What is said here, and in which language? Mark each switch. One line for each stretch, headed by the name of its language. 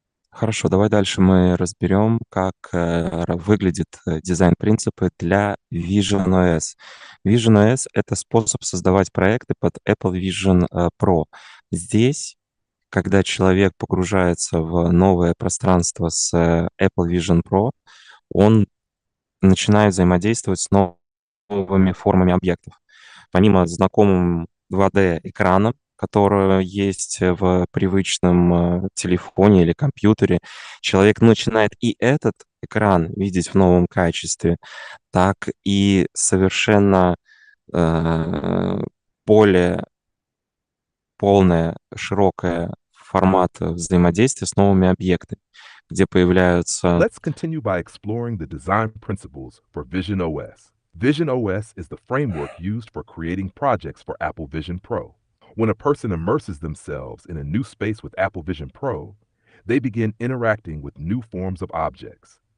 Russian: Хорошо, давай дальше мы разберем, как выглядит дизайн-принципы для Vision OS. Vision OS — это способ создавать проекты под Apple Vision Pro. Здесь, когда человек погружается в новое пространство с Apple Vision Pro, он начинает взаимодействовать с новыми формами объектов. Помимо знакомым 2D-экрана, который есть в привычном телефоне или компьютере, человек начинает и этот экран видеть в новом качестве, так и совершенно э, более полное, широкое формат взаимодействия с новыми объектами, где появляются.
English: Let's continue by exploring the design principles for Vision OS. Vision OS is the framework used for creating projects for Apple Vision Pro. When a person immerses themselves in a new space with Apple Vision Pro, they begin interacting with new forms of objects.